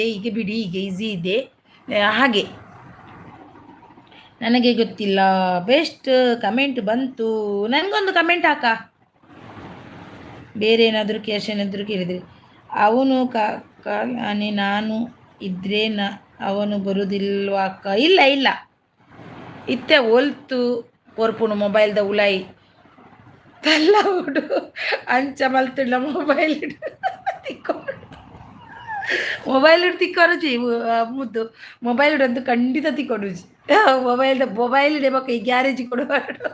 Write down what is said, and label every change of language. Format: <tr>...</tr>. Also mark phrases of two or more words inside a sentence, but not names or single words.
<kn>ಈಗ ಬಿಡಿ ಈಗ ಈಸಿ ಇದೆ ಹಾಗೆ. ನನಗೆ ಗೊತ್ತಿಲ್ಲ.</kn> <en>best comment</en> <kn>ಬಂತು. ನನಗೊಂದು ಕಮೆಂಟ್ ಹಾಕ. ಬೇರೆ ಏನಾದರೂ ಕ್ಯಾಶ್ ಏನಾದರೂ ಕೇಳಿದರೆ ಅವನು ನಾನು ಇದ್ದರೆ ಅವನು ಬರುವುದಿಲ್ವಾ ಅಕ್ಕ?</kn> <tcy>ಇಲ್ಲ ಇತ್ತೆ ಒಲ್ತು ಕೊರ್ಪುನು ಮೊಬೈಲ್ದ ಉಲಾಯಿ ತಲ್ಲ ಹುಡು ಅಂಚ ಮಲ್ತಿಲ್ಲ ಮೊಬೈಲ್ ತಿಕ್ಕೋರುಜಿ ಮುದ್ದು ಮೊಬೈಲ್ ಹಿಡಂತೂ ಖಂಡಿತ ತಿಕ್ಕೊಡುಜಿ.</tcy> <kn>ಮೊಬೈಲ್ ಬೊಕ್ಕ ಈ ಗ್ಯಾರೇಜ್ ಕೊಡಬಾರ್ದು.</kn>